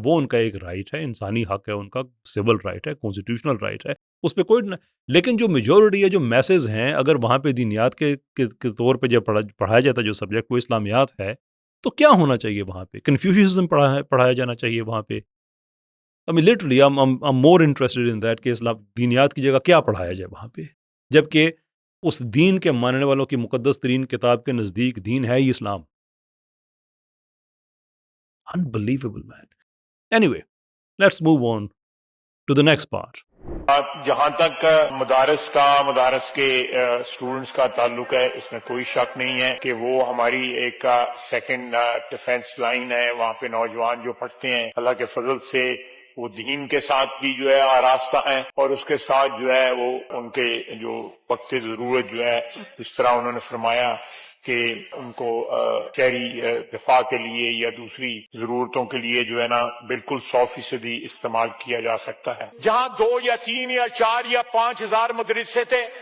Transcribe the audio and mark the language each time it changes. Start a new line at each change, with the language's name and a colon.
Urdu: وہ ان کا ایک رائٹ ہے، انسانی حق ہے، ان کا سول رائٹ ہے، کانسٹیٹیوشنل رائٹ ہے، اس پہ کوئی لیکن جو میجورٹی ہے، جو میسز ہیں، اگر وہاں پہ دینیات کے طور پہ جب پڑھایا جاتا ہے جو سبجیکٹ وہ اسلامیات ہے، تو کیا ہونا چاہیے وہاں پہ؟ کنفیوژزم پڑھایا جانا چاہیے وہاں پہ.
English: I mean literally I'm more interested in that
Urdu: کہ اسلام دینیات کی جگہ کیا پڑھایا جائے وہاں پہ، جبکہ اس دین کے ماننے والوں کی مقدس ترین کتاب کے نزدیک دین ہے ہی اسلام.
English: Unbelievable man. Anyway, let's move on to the next part.
Urdu: جہاں تک مدارس کے اسٹوڈنٹس کا تعلق ہے، اس میں کوئی شک نہیں ہے کہ وہ ہماری ایک سیکنڈ ڈیفense لائن ہے. وہاں پہ نوجوان جو پڑھتے ہیں اللہ کے فضل سے وہ دین کے ساتھ بھی جو ہے آراستہ ہیں، اور اس کے ساتھ جو ہے وہ ان کے جو وقت ضرورت جو ہے، اس طرح انہوں نے فرمایا کہ ان کو شہری دفاع کے لیے یا دوسری ضرورتوں کے لیے جو ہے نا بالکل 100% استعمال کیا جا سکتا ہے. جہاں 2 یا 3 یا 4 یا 5 ہزار مدرسے تھے،